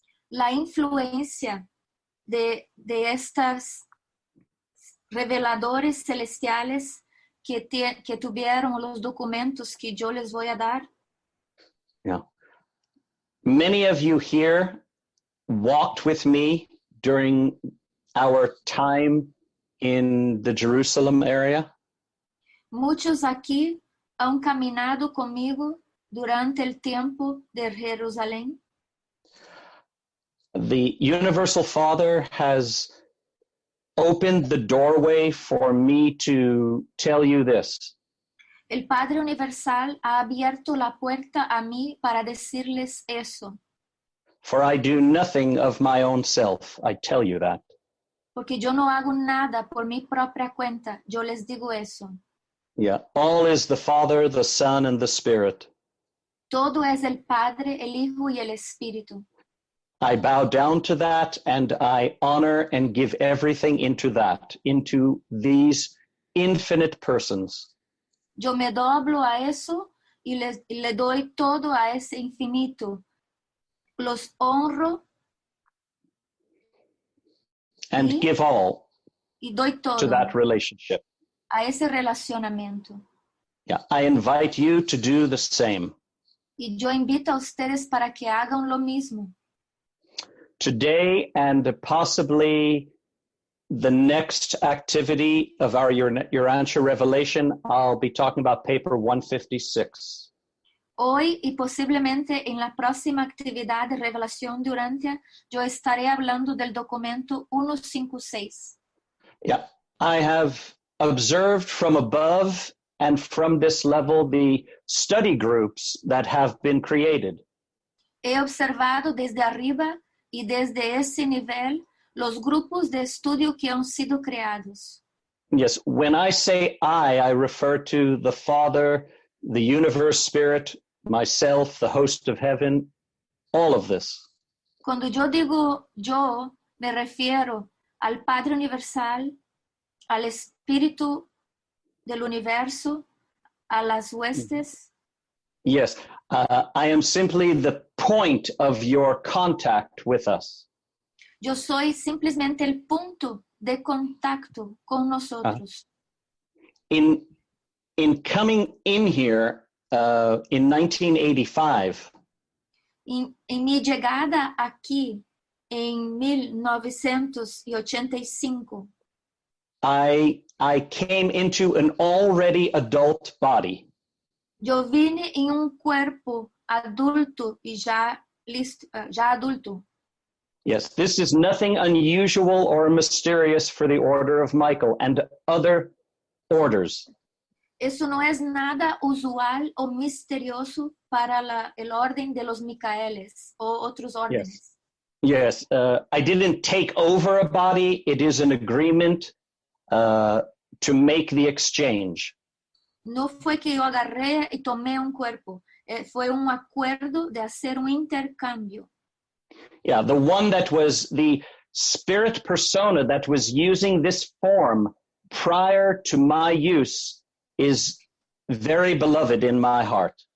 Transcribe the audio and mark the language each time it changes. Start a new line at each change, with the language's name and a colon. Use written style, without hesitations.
Spanish: La influencia de estas reveladores celestiales que tuvieron los documentos que yo les voy a dar.
English: Yeah. Many of you here walked with me during our time in the Jerusalem area.
Spanish: Muchos aquí han caminado conmigo durante el tiempo de Jerusalén.
English: The Universal Father has opened the doorway for me to tell you this.
Spanish: El Padre Universal ha abierto la puerta a mí para decirles eso.
English: For I do nothing of my own self, I tell you that.
Spanish: Porque yo no hago nada por mi propia cuenta, yo les digo eso.
English: Yeah, all is the Father, the Son, and the Spirit.
Spanish: Todo es el Padre, el Hijo y el Espíritu.
English: I bow down to that and I honor and give everything into that, into these infinite persons.
Spanish: Yo me doblo a eso y le doy todo a ese infinito. Los honro
English: and give all
Spanish: y doy todo
English: to that relationship.
Spanish: A ese relacionamiento.
English: Yeah, I invite you to do the same.
Spanish: Y yo invito a ustedes para que hagan lo mismo.
English: Today and possibly the next activity of our Urantia revelation, I'll be talking about paper 156.
Spanish: Hoy y posiblemente en la próxima actividad de revelación de Urantia, yo estaré hablando del documento 156.
English: Yeah, I have observed from above and from this level the study groups that have been created.
Spanish: He observado desde arriba y desde ese nivel los grupos de estudio que han sido creados.
English: Yes, when I say I refer to the Father, the universe spirit, myself, the host of heaven, all of this.
Spanish: Cuando yo digo yo, me refiero al Padre Universal, al Espíritu del Universo, a las huestes.
English: Yes, I am simply the point of your contact with us.
Spanish: Yo soy simplemente el punto de contacto con nosotros.
English: In coming in here in 1985,
Spanish: En mi llegada aquí en 1985,
English: I came into an already adult body.
Spanish: yo vine en un cuerpo adulto y ya adulto.
English: Yes, this is nothing unusual or mysterious for the order of Michael and other orders.
Spanish: Eso no es nada usual o misterioso para el orden de los Micaeles o otros órdenes.
English: Yes, I didn't take over a body. It is an agreement to make the exchange.
Spanish: No fue que yo agarré y tomé un cuerpo. Fue un acuerdo de hacer un intercambio.
English: Yeah, the one that was the spirit persona that was using this form prior to my use is very beloved in my heart.